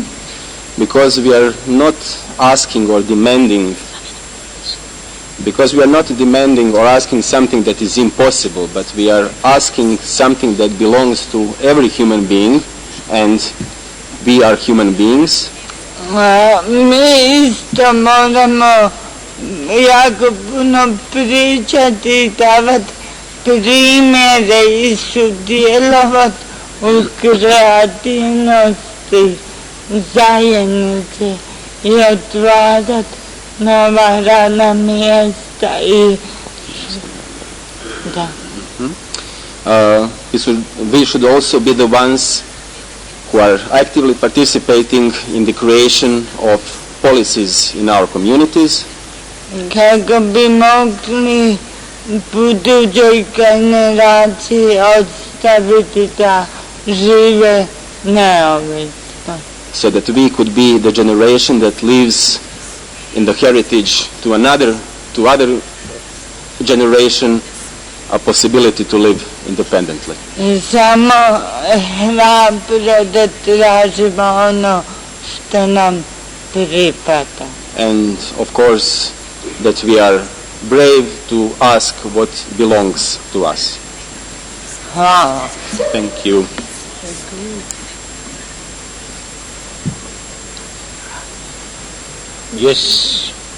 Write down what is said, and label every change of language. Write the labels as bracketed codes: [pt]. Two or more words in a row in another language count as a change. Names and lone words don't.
[en] Because we are not asking or demanding, because we are not demanding or asking something that is impossible, but we are asking something that belongs to every human being, and we are human beings. [hr] Mi isto moramo jako puno pričati i davati primjere i sudjelovati u kreativnosti zajednice i otvarati nova radna mjesta i da. [en] We should also be the ones who are actively participating in the creation of policies in our communities. [hr] Kako bi mogli budućoj generaciji ostaviti da žive neovisno. [en] So that we could be the generation that lives in the heritage to other generation a possibility to live independently. [hr] I samo hrabro da tražimo ono što nam pripada. [en] And of course that we are brave to ask what belongs to us. [hr] Hvala. [en] Thank you. Yes.